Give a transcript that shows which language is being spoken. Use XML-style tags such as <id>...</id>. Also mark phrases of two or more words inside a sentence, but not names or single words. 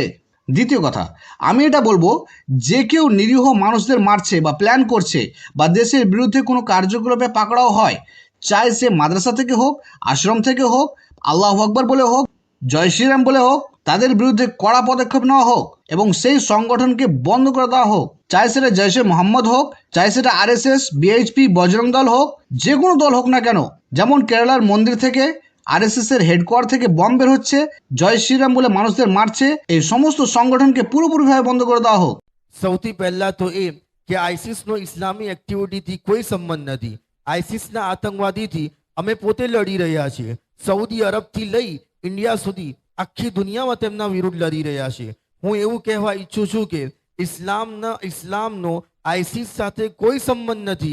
<bn>দ্বিতীয় কথা, আমি এটা বলবো, যে কেউ নিরীহ মানুষদের মারছে বা প্ল্যান করছে বা দেশের বিরুদ্ধে কোনো কার্যকলাপে পাকড়াও হয়, চাই সে মাদ্রাসা থেকে হোক, আশ্রম থেকে হোক,</bn> <ar>الله أكبر</ar> <bn>বলে হোক,</bn> <hi>जय श्रीराम</hi> <bn>বলে হোক, তাদের বিরুদ্ধে কড়া পদক্ষেপ নেওয়া হোক এবং সেই সংগঠনকে বন্ধ করে দেওয়া হোক। চাই সেটা জৈশে মোহাম্মদ হোক, চাই সেটা RSS, BHP, বজরং দল হোক, যে কোনো দল হোক না কেন। যেমন কেরালার মন্দির থেকে, RSSের হেডকোয়ার্টার থেকে বম বের হচ্ছে,</bn> <hi>जय श्रीराम</hi> <bn>বলে মানুষদের মারছে, এই সমস্ত সংগঠনকে পুরোপুরিভাবে বন্ধ করে দেওয়া হোক।</bn> <gu>સૌથી પહેલા તો એ કે આઈસિસનો ઇસ્લામી એક્ટિવિટીથી કોઈ સંબંધ નથી। આઈસિસના આતંકવાદીથી અમે પોતે લડી રહ્યા છીએ। સૌદી અરબથી લઈ ઇન્ડિયા સુધી આખી દુનિયામાં તેમના વિરુદ્ધ લડી રહ્યા છીએ। હું એવું કહેવા ઈચ્છું છું કે ઇસ્લામનો આઈસિસ સાથે કોઈ સંબંધ નથી।</gu>